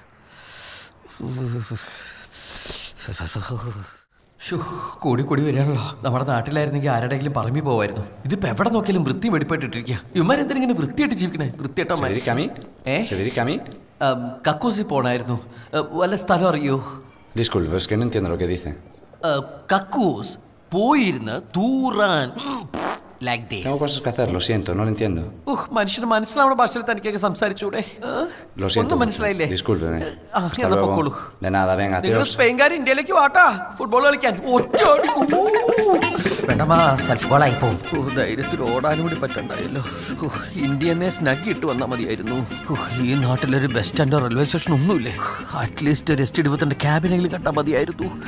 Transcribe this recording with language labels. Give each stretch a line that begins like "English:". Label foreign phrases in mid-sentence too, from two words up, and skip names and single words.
Malayalam: കൂടി കൂടി വരികയാണല്ലോ. നമ്മുടെ നാട്ടിലായിരുന്നെങ്കിൽ ആരുടെയെങ്കിലും പറമ്പി പോവായിരുന്നു. ഇതിപ്പോ എവിടെ നോക്കിയാലും വൃത്തി വെടിപ്പെട്ടിട്ടിരിക്കുക. ഇവന്മാരെന്തിനെ വൃത്തിയായിട്ട് ജീവിക്കണേ? വൃത്തിയായിട്ട കക്കൂസി പോണായിരുന്നു. വല്ല സ്ഥലം അറിയോ?
Spanish: Disculpe, es que no entiendo lo que dice.
Malayalam: കക്കൂസ് പോയിരുന്ന് തൂറാൻ.
Spanish: Tengo cosas que hacer, lo siento, no lo entiendo.
Malayalam: മനുഷ്യന് മനസ്സിലാവുന്ന ഭാഷയിൽ തനിക്കൊക്കെ സംസാരിച്ചൂടെ? ഒന്നും മനസ്സിലായില്ലേ?
Spanish: Hasta luego. De nada, venga,
Malayalam: നിങ്ങൾ സ്പെയിൻകാർ ഇന്ത്യയിലേക്ക് വാട്ടാ ഫുട്ബോൾ കളിക്കാൻ. ധൈര്യത്തിൽ ഓടാനും കൂടി പറ്റണ്ടായല്ലോ. ഇന്ത്യനെ സ്നഗ് ഇട്ട് വന്നാൽ മതിയായിരുന്നു. ഈ നാട്ടിലൊരു
English: bus stand-o railway station
Malayalam: ഒന്നുമില്ലേ? അറ്റ്ലീസ്റ്റ് ഒരു ST-22 ക്യാബിനെങ്കിലും കണ്ടാൽ മതിയായിരുന്നു.